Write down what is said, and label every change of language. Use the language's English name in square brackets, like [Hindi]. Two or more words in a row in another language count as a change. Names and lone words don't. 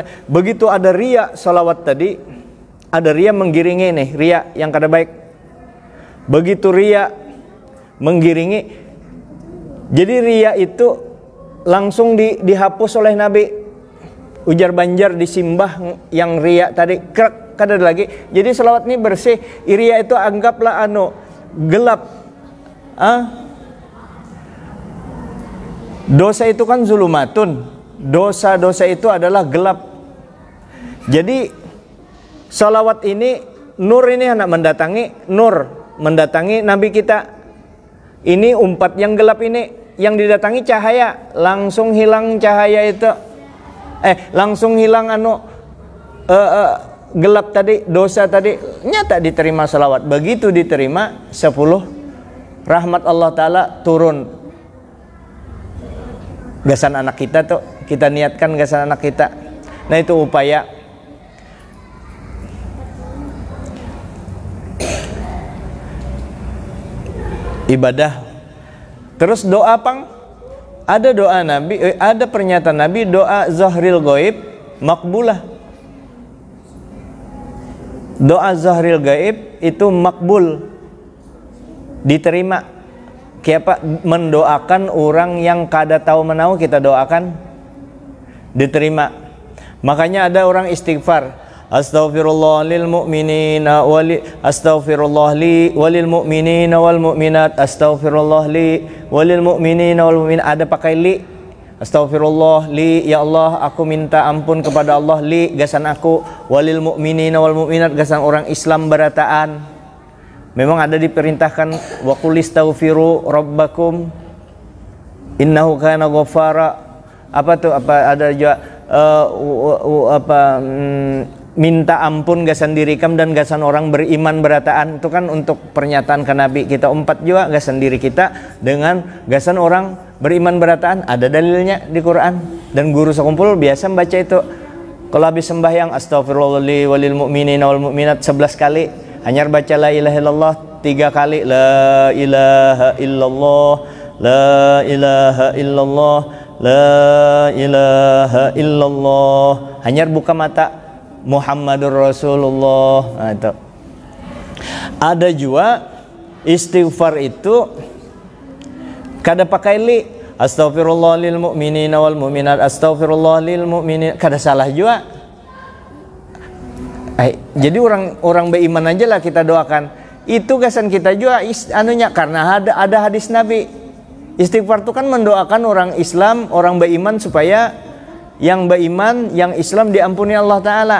[Banjar] Begitu ada ria salawat tadi, ada ria menggiringi nih, ria yang kada baik. Begitu ria menggiringi, jadi ria itu langsung dihapus oleh Nabi. Ujar Banjar disimbah yang ria tadi, kada ada lagi. Jadi salawat ini bersih. Ria itu anggaplah gelap. Dosa itu kan zulumatun. Dosa-dosa itu adalah gelap. Jadi salawat ini, nur ini hendak mendatangi Nabi kita. Ini umpat yang gelap ini, yang didatangi cahaya, langsung hilang cahaya itu. Langsung hilang gelap tadi, dosa tadi. Nyata diterima salawat. Begitu diterima 10 rahmat Allah Ta'ala turun. Gasan anak kita tuh, kita niatkan gasan anak kita. Nah itu upaya. Ibadah. Terus doa pang. Ada doa Nabi, ada pernyataan Nabi, doa [Arabic] zahril gaib makbulah. [Banjar] Doa [Arabic] zahril gaib [Banjar] itu makbul, diterima. Kiapa mendoakan orang yang kada tahu menau kita doakan, diterima. Makanya ada orang istighfar, [Arabic] أستغفر الله للمؤمنين أستغفر الله لي وللمؤمنين والمؤمنات، أستغفر الله لي وللمؤمنين والمؤمنات. [Banjar] Ada pakai li. [Arabic] Astaghfirullah li, [Banjar] ya Allah aku minta ampun kepada Allah, li gasan aku, [Arabic] walil mu'minina wal mu'minat [Banjar] gasan orang Islam berataan. Memang ada diperintahkan [Arabic] wa qul istaghfiru rabbakum innahu kana ghaffara. [Banjar] Ada juga minta ampun gasan diri kam dan gasan orang beriman berataan. Itu kan untuk pernyataan ke Nabi. Kita umpat juga gasan diri kita dengan gasan orang beriman berataan. Ada dalilnya di Quran. Dan guru sekumpul biasa membaca itu. Kalau habis sembahyang [Arabic] astaghfirullah li walil mu'minina wal mu'minat [Banjar] 11 kali. Hanya baca [Arabic] la ilaha illallah [Banjar] 3 kali. [Arabic] لا إله إلا الله، لا إله إلا الله، لا إله إلا الله. [Banjar] Hanya buka mata, [Arabic] Muhammadur Rasulullah. [Banjar] Nah, itu. Ada juga istighfar itu kada pakai li. [Arabic] أستغفر الله للمؤمنين والمؤمنات، أستغفر الله للمؤمنين. [Banjar] Kada salah juga. Jadi orang beriman aja lah kita doakan. Itu gasan kita juga karena ada hadis Nabi. Istighfar itu kan mendoakan orang Islam, orang beriman supaya yang beriman, yang Islam diampuni Allah Ta'ala.